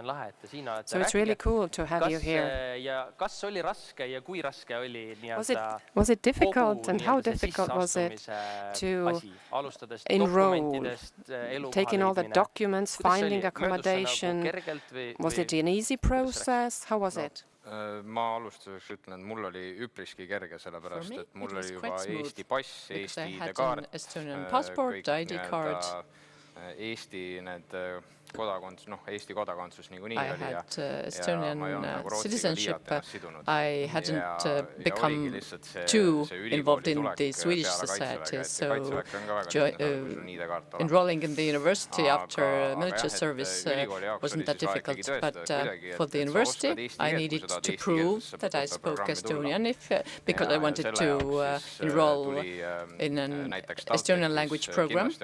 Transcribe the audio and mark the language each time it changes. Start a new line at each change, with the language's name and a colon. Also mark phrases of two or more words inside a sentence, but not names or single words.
English: So it's really cool to have you here. Was it difficult, and how difficult was it to enroll, taking all the documents, finding accommodation? Was it an easy process? How was it?
Estonian: Ma alustuseks ütlen, et mul oli üpriski kerge, sellepärast, et mul oli juba Eesti pass, Eesti ID-kaart, Eesti need Eesti kodakondsus niikuinii oli.
English: I had Estonian citizenship. I hadn't become too involved in the Swedish society, so enrolling in the university after military service wasn't that difficult. But for the university, I needed to prove that I spoke Estonian because I wanted to enroll in an Estonian language program.